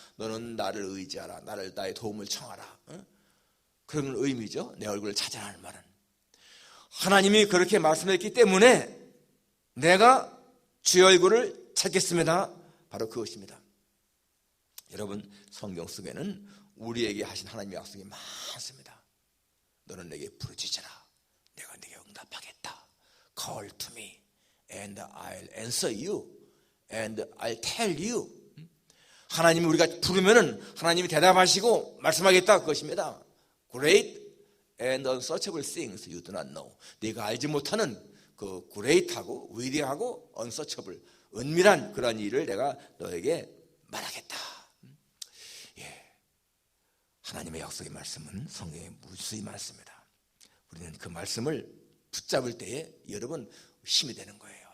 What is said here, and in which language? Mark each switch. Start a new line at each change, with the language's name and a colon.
Korean: 너는 나를 의지하라. 나의 도움을 청하라. 그런 의미죠. 내 얼굴을 찾으라는 말은. 하나님이 그렇게 말씀했기 때문에 내가 주의 얼굴을 찾겠습니다. 바로 그것입니다. 여러분, 성경 속에는 우리에게 하신 하나님의 약속이 많습니다. 너는 내게 부르짖으라. 내가 네게 응답하겠다.
English: Call to me and I'll answer you and I'll tell you.
Korean: 하나님이 우리가 부르면은 하나님이 대답하시고 말씀하겠다, 그것입니다.
English: Great and unsearchable things you do not know.
Korean: 네가 알지 못하는 그 great하고 위대하고 unsearchable, 은밀한 그런 일을 내가 너에게 말하겠다. 예, 하나님의 약속의 말씀은 성경에 무수히 많습니다. 우리는 그 말씀을 붙잡을 때에 여러분 힘이 되는 거예요.